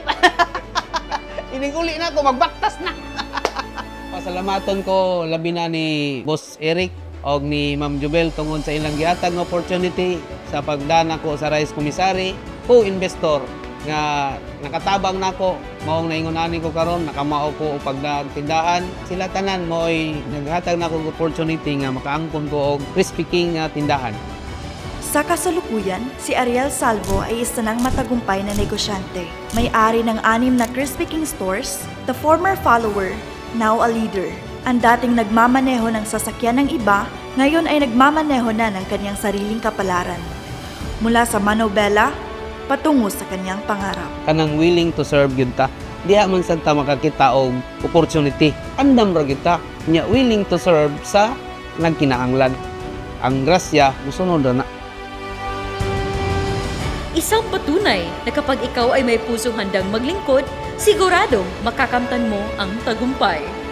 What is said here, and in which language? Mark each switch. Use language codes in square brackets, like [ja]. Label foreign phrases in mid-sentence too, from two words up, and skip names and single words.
[ceb] Iniguli na ako, magbaktas na. Pasalamaton ko labi na ni Boss Eric og ni Ma'am Jubel tungod sa ilang gihatag nga opportunity sa pagdana ko sa Rice Commissary, co-investor nga nakatabang nako maong naingon ko karon nakamao ko og pagdatindahan sila tanan mo'y naghatag nako og opportunity nga makaangkon ko og Crispy King nga tindahan. [tl] Sa kasalukuyan, si Ariel Salvo ay isa ng matagumpay na negosyante. May-ari ng 6 na Crispy King stores, [en] the former follower, now a leader. [tl] Ang dating nagmamaneho ng sasakyan ng iba, ngayon ay nagmamaneho na ng kanyang sariling kapalaran. Mula sa manobela, patungo sa kanyang pangarap. [ceb] Kanang [en] willing to serve [ceb] gyud ta. Diha man sad ta makakita og opportunity. Andam ra gyud ta nya [en] willing to serve [ceb] sa nagkinahanglan. Ang grasya musunod na. [tl] Isang patunay na kapag ikaw ay may pusong handang maglingkod, siguradong makakamtan mo ang tagumpay.